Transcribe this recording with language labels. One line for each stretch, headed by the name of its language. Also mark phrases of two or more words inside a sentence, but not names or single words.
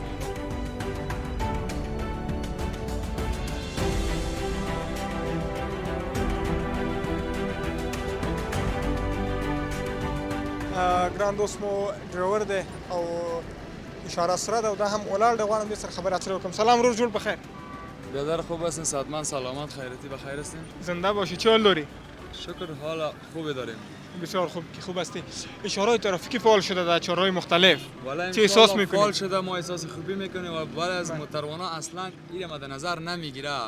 Pashto: ګران دوست مو ډریور دی او اشاره سره ده او دا هم ولاړ دی. غواړم دې سره خبرې اترې وکړم. سلام ورور جوړ بخیر.
Persian: بیادر خوب هستین؟ صحتمند سلامت خیرتی بخیر هستین؟ زنده باشی. چه حال داری؟ شکر حال خوبی داریم. بسیار خوب هستی. اشاره‌های ترافیکی فعال شده در چهارراه مختلف. چه احساس میکنید؟ فعال شده ما احساس خوبی میکنیم و بعد از موتروانان اصلا این مد نظر نمیگیره.